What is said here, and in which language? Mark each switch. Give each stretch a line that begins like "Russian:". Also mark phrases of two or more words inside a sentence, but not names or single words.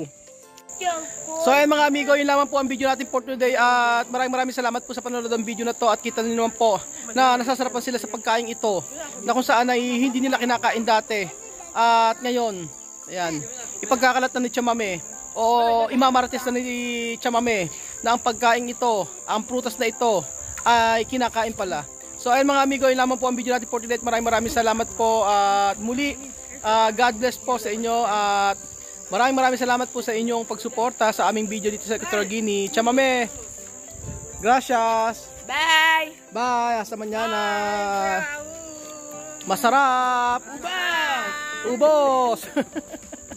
Filipino: So ayun mga amigo, yun lamang po ang video natin
English: for today
Filipino: at maraming salamat po sa panonood ng video na to at kita niyo naman po na nasasarapan sila sa pagkain ito na kung saan ay hindi nila kinakain dati at ngayon, ayan, ipagkakalat na ni Chamame o imamarates na ni Chamame na ang pagkain ito, ang prutas na ito ay kinakain pala. So ayun mga amigo, yun lamang po ang video natin
English: for today
Filipino: at maraming salamat po at muli,
English: God bless
Filipino: po sa inyo at maraming salamat po sa inyong pagsuporta sa aming video dito sa Equatorial Guinea. Chamame!
Spanish: Gracias!
English: Bye.
Spanish: Bye! Hasta mañana!
Filipino: Masarap! Ubos!